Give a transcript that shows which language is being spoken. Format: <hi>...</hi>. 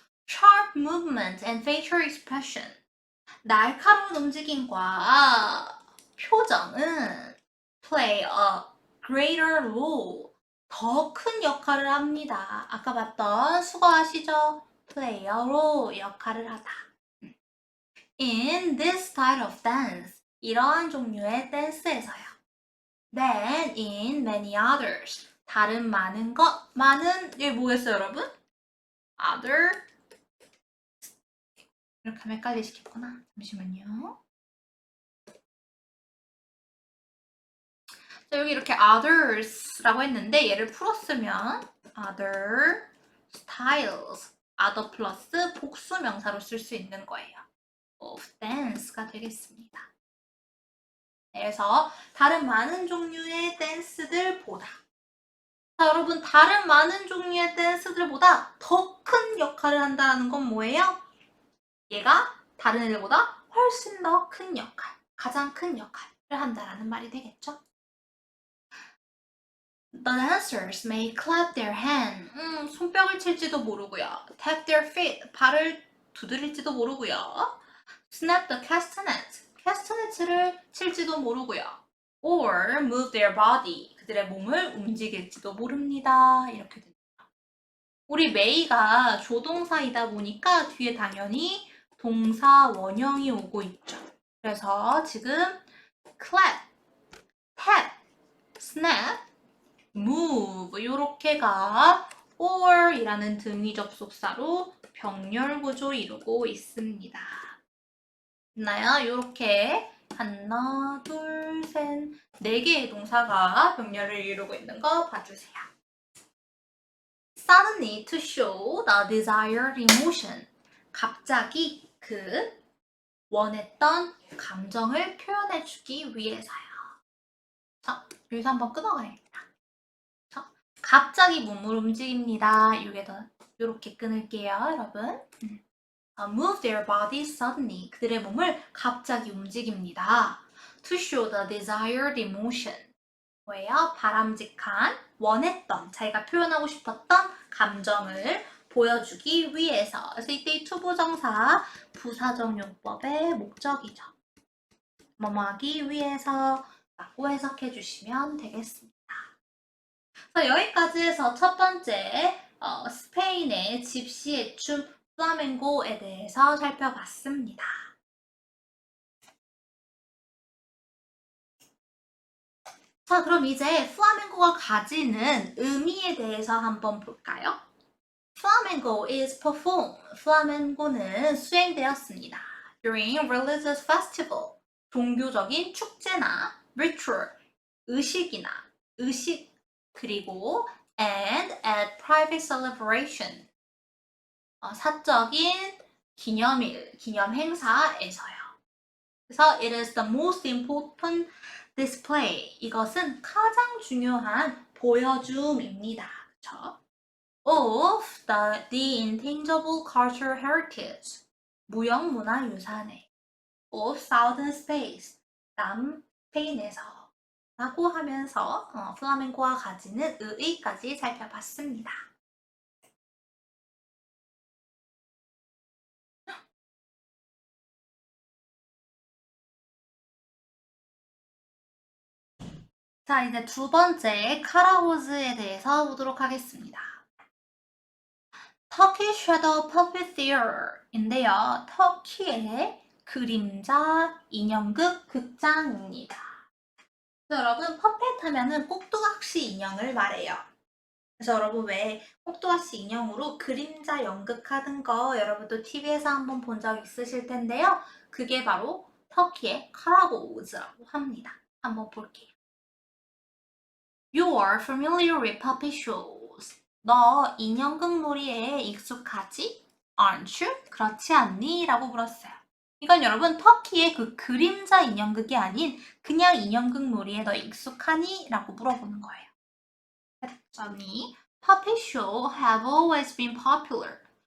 <en>Sharp movement and facial expression.</en> <ko>날카로운 움직임과 표정은</ko> <en>play a greater role.</en> <ko>더 큰 역할을 합니다. 아까 봤던 수거하시죠?</ko> <en>play a role,</en> <ko>역할을 하다.</ko> <en>In this style of dance.</en> <ko>이러한 종류의 댄스에서요.</ko> <en>Then in many others.</en> <ko>다른 많은 것, 많은, 얘 뭐였어요, 여러분?</ko> <en>other.</en> <ko>이렇게 하면 헷갈리시겠구나. 잠시만요. 자, 여기 이렇게 others라고 했는데 얘를 풀었으면</ko> <en>other styles, other</en> <ko>플러스 복수 명사로 쓸 수 있는 거예요.</ko> <en>of dance</en> <ko>가 되겠습니다. 그래서 다른 많은 종류의 댄스들보다 자, 여러분 다른 많은 종류의 댄스들보다 더 큰 역할을 한다는 건 뭐예요? 얘가 다른 애들보다 훨씬 더 큰 역할, 가장 큰 역할을 한다라는 말이 되겠죠?</ko> <en>The dancers may clap their hand.</en> <ko>손뼉을 칠지도 모르고요.</ko> <en>Tap their feet.</en> <ko>발을 두드릴지도 모르고요.</ko> <en>Snap the castanets.</en> <ko>캐스터넷을 칠지도 모르고요.</ko> <en>Or move their body.</en> <ko>그들의 몸을 움직일지도 모릅니다. 이렇게 됩니다. 우리 메이가 조동사이다 보니까 뒤에 당연히 동사 원형이 오고 있죠. 그래서 지금 clap, tap, snap, move 요렇게가 or 이라는 등위 접속사로 병렬 구조 이루고 있습니다. 됐나요? 요렇게 하나, 둘, 셋, 네 개의 동사가 병렬을 이루고 있는 거 봐주세요.</ko> <en>Suddenly to show the desired emotion.</en> <ko>갑자기 그 원했던 감정을 표현해주기 위해서요. 자, 여기서 한번 끊어가야겠다. 자, 갑자기 몸을 움직입니다. 요렇게 끊을게요, 여러분.</ko> <en>Move their body suddenly.</en> <ko>그들의 몸을 갑자기 움직입니다.</ko> <en>To show the desired emotion.</en> <ko>뭐예요? 바람직한, 원했던, 자기가 표현하고 싶었던 감정을 보여주기 위해서. 그래서 이때 이 투부정사 부사적 용법의 목적이죠. 뭐뭐 하기 위해서 라고 해석해 주시면 되겠습니다. 그래서 여기까지 해서 첫 번째 스페인의 집시의 춤 플라멩고에 대해서 살펴봤습니다. 자, 그럼 이제 플라멩고가 가지는 의미에 대해서 한번 볼까요?</ko> <en>Flamenco is performed.</en> <ko>플라멩고는 수행되었습니다.</ko> <en>During religious festival.</en> <ko>종교적인 축제나</ko> <en>ritual,</en> <ko>의식, 그리고</ko> <en>and at private celebration.</en> <ko>사적인 기념일, 기념 행사에서요. 그래서</ko> <en>it is the most important display.</en> <ko>이것은 가장 중요한 보여줌입니다. 그쵸?</ko> <en>Of the intangible cultural heritage.</en> <ko>무형문화유산의</ko> <en>of southern space.</en> <ko>남스페인에서 라고 하면서 플라멩코가 가지는 의의까지 살펴봤습니다. 자, 이제 두 번째 카라호즈에 대해서 보도록 하겠습니다. 터키 섀도우 퍼피티어인데요. 터키의 그림자 인형극 극장입니다. 여러분, 퍼펫 하면은 꼭두각시 인형을 말해요. 그래서 여러분 왜 꼭두각시 인형으로 그림자 연극하는 거 여러분도 TV에서 한번 본 적 있으실 텐데요. 그게 바로 터키의 카라고우즈라고 합니다. 한번 볼게요.</ko> <en>You are familiar with puppet shows.</en> <ko>너 인형극 놀이에 익숙하지?</ko> <en>Aren't you?</en> <ko>그렇지 않니? 라고 물었어요. 이건 여러분 터키의 그 그림자 인형극이 아닌 그냥 인형극 놀이에 너 익숙하니? 라고 물어보는 거예요. 했더니</ko> <en>Puppet show have always been popular.</en>